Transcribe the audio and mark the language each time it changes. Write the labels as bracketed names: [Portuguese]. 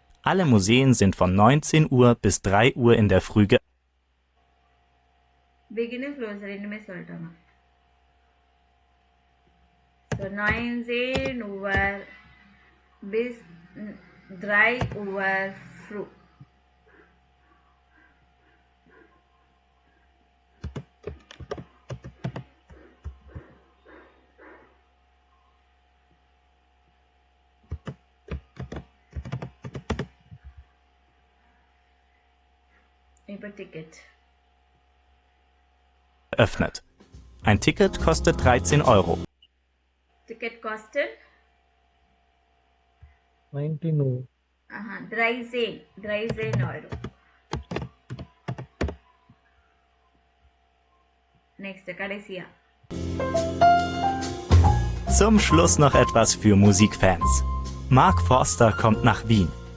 [German] Alle Museen sind von 19 Uhr bis 3 Uhr in der Früh [English] beginning close [Tamil] ரெண்டுமே சொல்லிட்டாங்க. [German] So 19 Uhr bis 3 Uhr früh. Über Ticket. öffnet. Ein Ticket kostet 13 Euro. Ticket kostet 19 Uhr. 13 Euro. Nächste, கடைசியா. Zum Schluss noch etwas für Musikfans. Mark Forster kommt nach Wien.